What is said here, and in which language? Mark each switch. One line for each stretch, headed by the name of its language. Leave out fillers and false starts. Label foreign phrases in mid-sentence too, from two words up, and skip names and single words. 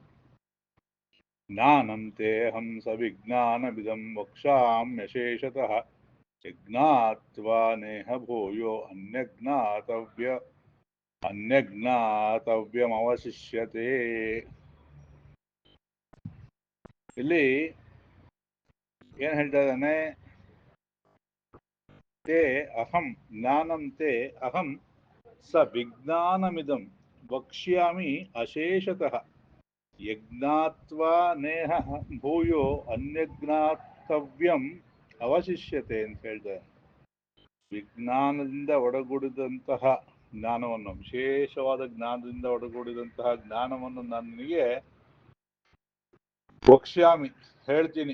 Sanskrit: ಜ್ಞಾನಂತೆ ಹಂಸ ವಿಜ್ಞಾನವಿದಂ ವಕ್ಷಾಮ್ಯಶೇಷತಃ ಯಜ್ಞಾತ್ವಾ ನೇಹ ಭೂಯೋ ಅನ್ಯಜ್ಞಾತವ್ಯಮವಶಿಷ್ಯತೆ.
Kannada: ಇಲ್ಲಿ ಏನ್ ಹೇಳ್ತಾ ಇದ್ದಾನೆ?
Sanskrit: ತೇ ಅಹಂ ಜ್ಞಾನಂ ತೇ ಅಹಂ ಸ ವಿಜ್ಞಾನಮಿದಂ ವಕ್ಷ್ಯಾಮಿ ಅಶೇಷತಃ ಯಜ್ಞಾತ್ವಾ ನೇಹ ಭೂಯೋ ಅನ್ಯಜ್ಞಾತವ್ಯಂ ಅವಶಿಷ್ಯತೆ
Kannada: ಅಂತ ಹೇಳ್ತಾರೆ. ವಿಜ್ಞಾನದಿಂದ ಒಡಗೂಡಿದಂತಹ ಜ್ಞಾನವನ್ನು, ವಿಶೇಷವಾದ ಜ್ಞಾನದಿಂದ ಒಡಗೂಡಿದಂತಹ ಜ್ಞಾನವನ್ನು ನಾನು ನಿನಗೆ ವಕ್ಷ್ಯಾಮಿ, ಹೇಳ್ತೀನಿ.